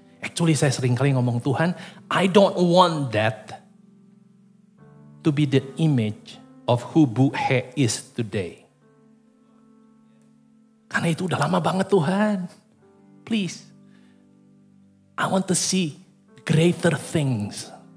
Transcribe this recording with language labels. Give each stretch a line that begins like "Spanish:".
English: Actually
Indonesian: saya sering kali ngomong,
English: Tuhan, I don't want that to be the image of who Bu He is today.
Indonesian: Karena itu udah lama banget Tuhan.
English: Please. I want to see greater things.